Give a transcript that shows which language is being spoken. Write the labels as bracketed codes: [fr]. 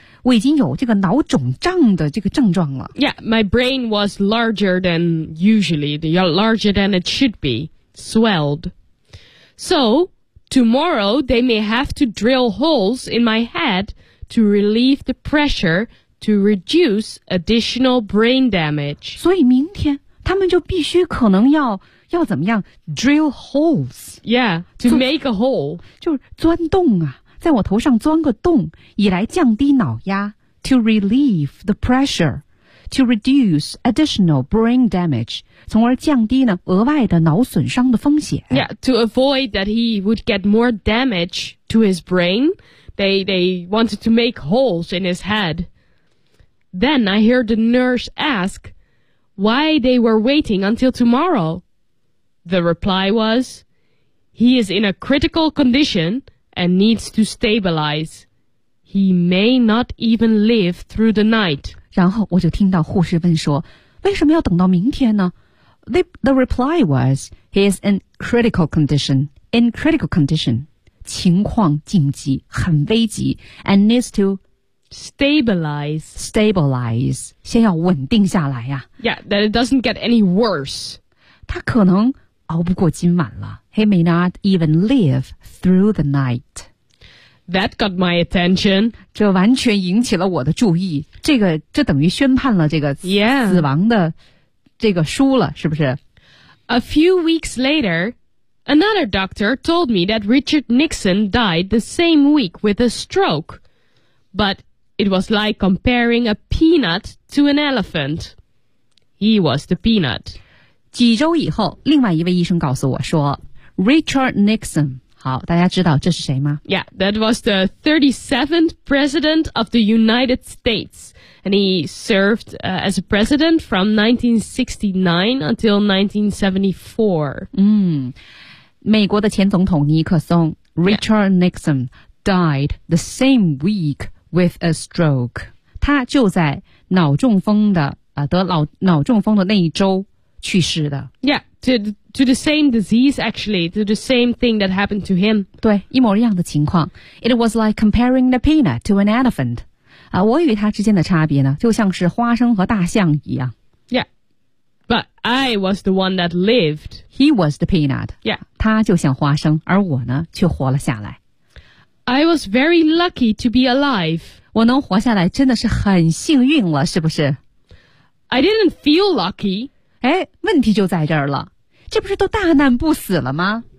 [zh] 我已经有这个脑肿胀的这个症状了。 [en] Yeah, my brain was larger than usually, larger than it should be, swelled. So, tomorrow they may have to drill holes in my head to relieve the pressure to reduce additional brain damage. [zh] 所以明天他们就必须可能要怎么样 [en] drill holes. Yeah, to make a hole. [zh] 就是钻洞啊。在我头上钻个洞以来降低脑压 [en] to relieve the pressure to reduce additional brain damage [zh] 从而降低呢额外的脑损伤的风险 [en] Yeah, to avoid that he would get more damage to his brain they wanted to make holes in his head Then I heard the nurse ask why they were waiting until tomorrow The reply was he is in a critical condition and needs to stabilize. He may not even live through the night. [zh] 然后我就听到护士问说，为什么要等到明天呢？ [en] The reply was, he is in critical condition. In critical condition, [zh] 情况紧急，很危急 [en] and needs to stabilize, [zh] 先要稳定下来呀。 [en] Yeah, that it doesn't get any worse. [zh] 他可能熬不过今晚了。 [en] He may not even live through the night. That got my attention. [zh] 这完全引起了我的注意。这等于宣判了这个死亡的、 [en] yeah. [zh] 这个输了是不是 [en] A few weeks later, another doctor told me that Richard Nixon died the same week with a stroke. But it was like comparing a peanut to an elephant. He was the peanut. [zh] 几周以后，另外一位医生告诉我说 Richard Nixon, 好，大家知道这是谁吗 [en] Yeah, that was the 37th president of the United States. And he served, as a president from 1969 until 1974. [zh] 美国的前总统尼克松 Richard、yeah. [en] Nixon died the same week with a stroke. [zh] 他就在脑中风的、得脑中风的那一周去世的。 [en] Yeah, to the same disease actually, to the same thing that happened to him. [zh] 对，一模一样的情况。 [en] It was like comparing the peanut to an elephant. [zh] 我与他之间的差别呢就像是花生和大象一样 [en] Yeah But I was the one that lived He was the peanut Yeah [zh] 他就像花生而我呢却活了下来 [en] I was very lucky to be alive [zh] 我能活下来真的是很幸运了是不是 [en] I didn't feel lucky [zh] 哎，问题就在这儿了这不是都大难不死了吗、